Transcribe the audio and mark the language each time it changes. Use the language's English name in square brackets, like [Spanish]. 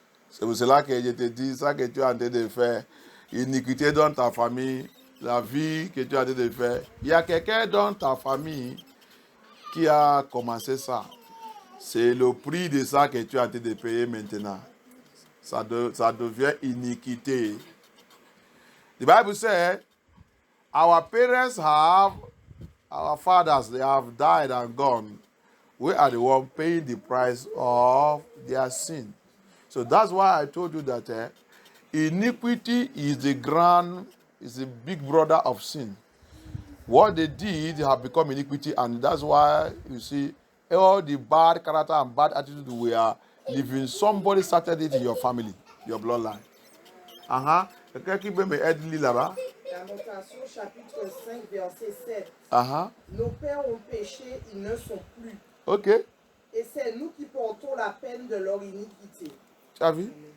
[French] C'est pour cela que je te dis, ça que tu es en train de faire, iniquité dans ta famille, la vie que tu es en train de faire. Il y a quelqu'un dans ta famille qui a commencé ça. C'est le prix de ça que tu as été de payer maintenant. Ça devient iniquité. [English] The Bible says, our parents our fathers, they have died and gone. We are the one paying the price of their sin. So that's why I told you that iniquity is the big brother of sin. What they did have become iniquity, and that's why you see all the bad character and bad attitude we are living. Somebody started it in your family, your bloodline. [French] Quelqu'un qui peut me aider là-bas? Lamentation chapitre 5 verset 7. Nos pères ont péché, ils ne sont plus. Ok. Et c'est nous qui portons la peine de leur iniquité. Tu as vu?